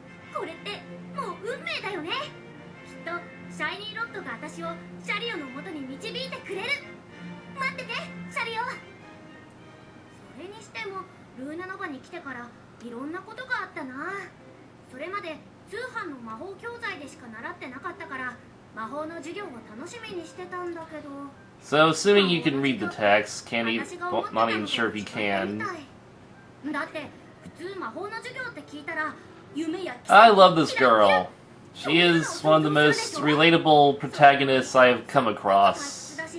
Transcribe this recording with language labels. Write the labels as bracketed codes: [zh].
[ja] これってもう運命だよね。きっとシャイニーロッドが私をシャリオの元に導いてくれる。待ってて、シャリオ。それにしてもルーナノバに来てからいろんなことがあったな。それまで通販の魔法教材でしか習ってなかったから魔法の授業を楽しみにしてたんだけど。 [en] So assuming you can read the text, well, not even sure if you can. [ja] だって普通魔法の授業って聞いたら夢や奇跡。 [en] I love this girl. She is one of the most relatable protagonists I have come across.